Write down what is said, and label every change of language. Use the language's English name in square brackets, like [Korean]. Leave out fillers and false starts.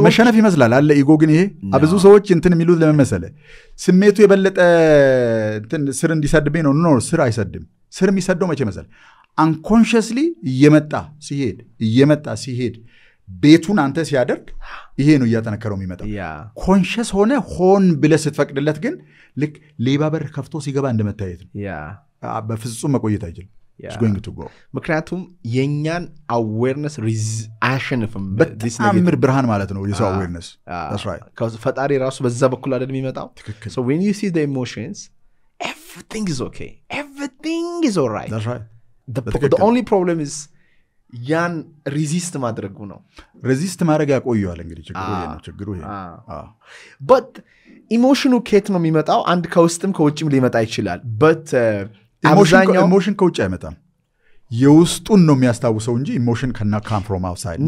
[Amharic] መሸነፍ ይመስላል አለ ኢጎ ግን ይሄ ብዙ ሰዎች እንትን የሚሉት ለመመሰለ ስሜቱ የበለጠ እንትን ስር እንዲሰድብኝ ነው ስር አይሰድም። ስር የሚሰደው መቼ መሰለ አንኮንሽስሊ እየመጣ ሲሄድ ቤቱን አንተ ሲያደርግ ይሄ ነው እያጠነከረው የሚመጣው። ኮንሽስ ሆን ብለህ ስትፈቅድለት ግን ልክ ሌባ በር ከፍቶ ሲገባ እንደመታየት ነው። በፍጹም መቆየት አይችልም። [English] it's going to go [Amharic] ምክንያቱም የኛን awareness አያሸንፍም። በጣም ብርሃን ማለት ነው የሰው awareness [English] that's right [Amharic] ፈጣሪ ራሱ በዛ በኩል አይደል የሚመጣው። [English] so when you see the emotions everything is okay, everything is all right. that's right the only problem is [Amharic] ያን ሬዚስት ማድረጉ ነው። ሬዚስት ማድረግ ያቆየዋል። እንግዲህ ችግሩ ይሄ but ኢሞሽኑ ከየት ነው የሚመጣው? አንድ ከውስጥም ከውጭም ሊመጣ ይችላል። but ኢሞሽን ከውጭ አይመጣም። የውስጡን ነው የሚያስታውሰው እንጂ ኢሞሽን [English] cannot come from outside.